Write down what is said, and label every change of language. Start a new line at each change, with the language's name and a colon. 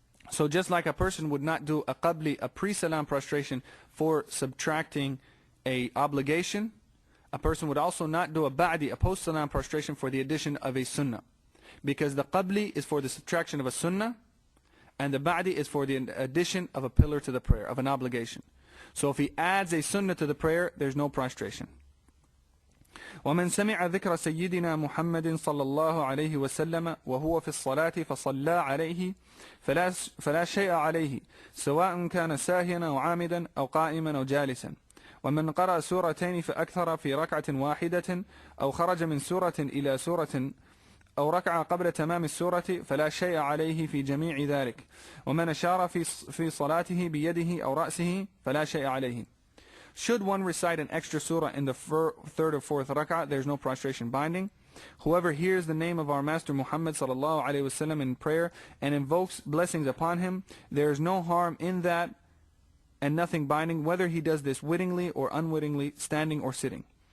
English: So just like a person would not do a qabli, a pre-salam prostration, for subtracting a obligation, a person would also not do a ba'di, a post-salam prostration, for the addition of a sunnah. Because the qabli is for the subtraction of a sunnah, and the ba'di is for the addition of a pillar to the prayer, of an obligation. So if he adds a sunnah to the prayer, there's no prostration.
Arabic: ومن سمع ذكر سيدنا محمد صلى الله عليه وسلم وهو في الصلاة فصلى عليه فلا شيء عليه سواء كان ساهيا أو عامدا أو قائما أو جالسا. ومن قرأ سورتين فأكثر في ركعة واحدة أو خرج من سورة إلى سورة أو ركع قبل تمام السورة فلا شيء عليه في جميع ذلك ومن أشار في صلاته بيده أو رأسه فلا شيء عليه.
English: Should one recite an extra surah in the third or fourth rak'ah, there's no prostration binding. Whoever hears the name of our Master Muhammad
Arabic: sallallahu alaihi wasallam
English: in prayer and invokes blessings upon him, there is no harm in that and nothing binding, whether he does this wittingly or unwittingly, standing or sitting.